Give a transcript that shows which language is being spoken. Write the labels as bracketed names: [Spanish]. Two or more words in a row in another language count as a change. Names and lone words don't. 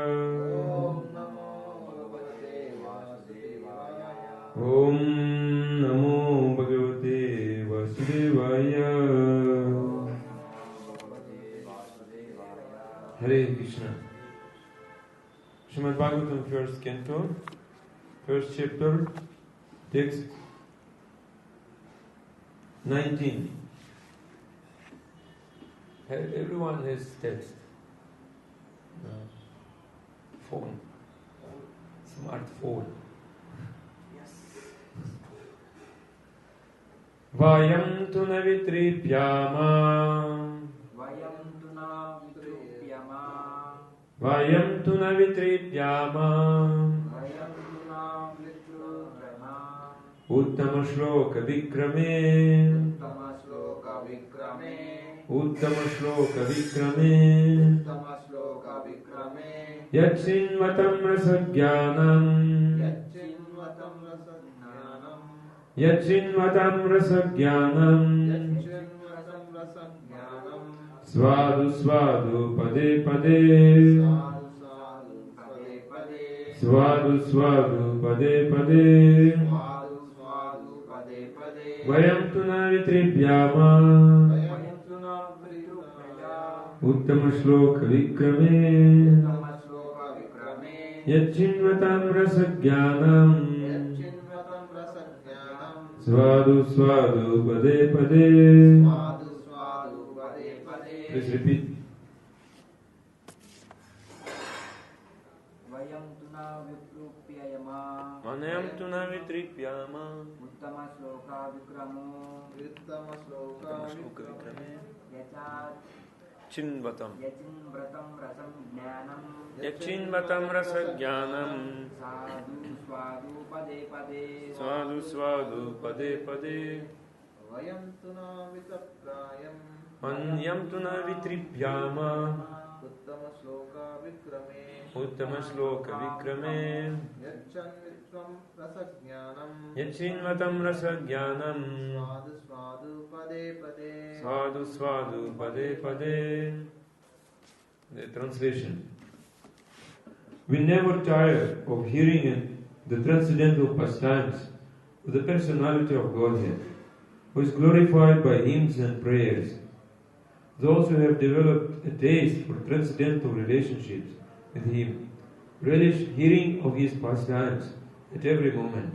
[Sanskrit] ॐ नमो भगवते वासुदेवाय. हरे कृष्ण. [English] Srimad Bhagavatam, first canto, first chapter, text 19. Everyone has text. Phone. Smartphone. Yes. [Sanskrit] वयं तु नवितृप्याम. वयं तु नवितृप्याम. उत्तम श्लोक विक्रमे. उत्तम श्लोक विक्रमे. यच्छिन्वतां रसज्ञानां. यच्छिन्वतां रसज्ञानां. स्वादु स्वादु पदे पदे. स्वादु स्वादु पदे पदे. वयं तु नवितृप्याम. उत्तम श्लोक विक्रमे. यच्छिन्वतां रसज्ञानां. स्वादु स्वादु पदे पदे. [English] Please repeat. [Sanskrit] वयं तुन वितृप्ययाम. मनयं तुन वितृप्याम. उत्तम श्लोक विक्रमो. उत्तम श्लोक विक्रमे. Yachat Chinvatam. यच्छिन्व्रतं रसं ज्ञानं. यच्छिन्वतां रसज्ञानां. साधु स्वादु पदे पदे. स्वादु स्वादु पदे पदे. वयं तुन वितप्रयं. मन्यं तुन वितृप्याम. उत्तम श्लोक विक्रमे. उत्तम श्लोक विक्रमे. यचन्वित्वं रसज्ञानं. यच्छिन्वतां रसज्ञानां. स्वादु स्वादु पदे पदे. स्वादु स्वादु पदे पदे. [English] The translation. We never tire of hearing the transcendental pastimes of the personality of Godhead, who is glorified by hymns and prayers. Those who have developed a taste for transcendental relationships with Him relish hearing of His pastimes at every moment.